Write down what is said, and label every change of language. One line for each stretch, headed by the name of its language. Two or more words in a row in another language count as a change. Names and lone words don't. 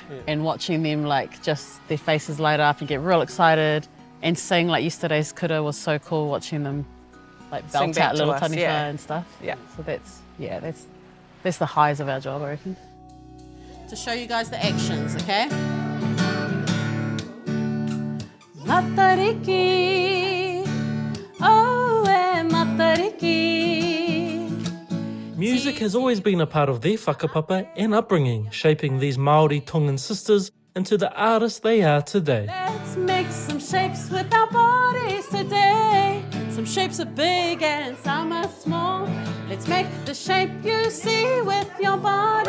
English: And watching them, like, just their faces light up and get real excited. And seeing, like, yesterday's kura was so cool, watching them, like, Sing belt back out to little us, taniwha yeah. and stuff. Yeah. So that's the highs of our job, I reckon. To show you guys the actions, okay? Matariki, oh, matariki. Music has always been a part of their whakapapa and upbringing, shaping these Māori Tongan sisters into the artists they are today. Let's make some shapes with our bodies today. Some shapes are big and some are small. Let's make the shape you see with your body.